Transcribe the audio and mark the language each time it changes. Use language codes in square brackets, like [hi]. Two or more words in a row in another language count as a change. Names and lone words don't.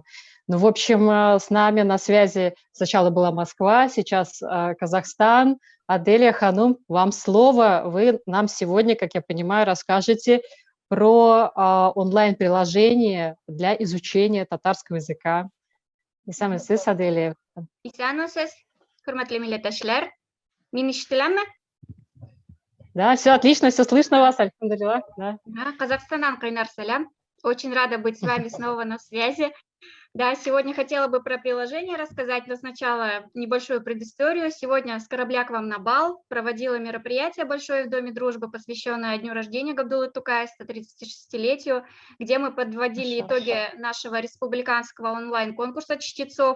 [ru] Ну, в общем, с нами на связи сначала была Москва, сейчас Казахстан. Аделя Ханум, вам слово. Вы нам сегодня, как я понимаю, расскажете про онлайн-приложение для изучения татарского языка. [tt] Исәнмесез, сіз, Аделя? Исәнмесез, хөрмәтле милләттәшләр. Мин ишетеләме? [ru] Да, все отлично, все слышно вас, альхамдулилlah. Да. [tt] Казахстаннан кайнар салям. [ru] Очень рада быть с вами снова на связи. Да, сегодня хотела бы про приложение рассказать, но сначала небольшую предысторию. Сегодня с корабля к вам на бал проводила мероприятие большое в Доме дружбы, посвященное дню рождения Габдуллы Тукая, 136-летию, где мы подводили итоги нашего республиканского онлайн-конкурса чтецов.